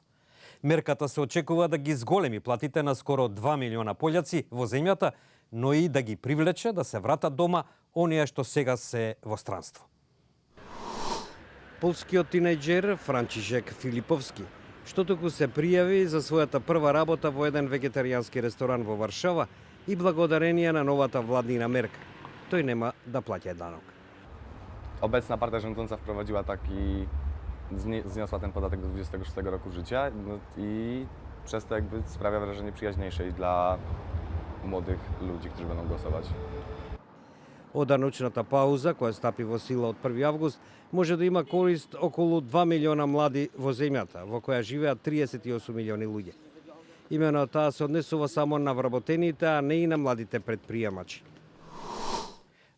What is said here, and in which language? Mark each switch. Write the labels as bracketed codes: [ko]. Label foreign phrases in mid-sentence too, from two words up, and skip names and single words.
[mk] Мерката се очекува да ги зголеми платите на скоро 2 милиона пољаци во земјата, но и да ги привлече да се вратат дома оние што сега се во странство. Полскиот тинејџер Франчишек Филиповски, што току се пријави за својата прва работа во еден вегетаријански ресторан во Варшава и благодарение на новата владнина мерка. Тој нема да плаќа данок. [pl] Obecna partia rządząca wprowadziła taki, zniosła ten podatek do 26 roku życia, i przez to jakby sprawia wrażenie przyjaźniejszej dla młodych ludzi, którzy będą głosować. [mk] Од даночната пауза, која стапи во сила од 1 август, може да има корист околу 2 милиона млади во земјата, во која живеат 38 милиони луѓе. Имено таа се однесува само на вработените, а не и на младите предприемачи.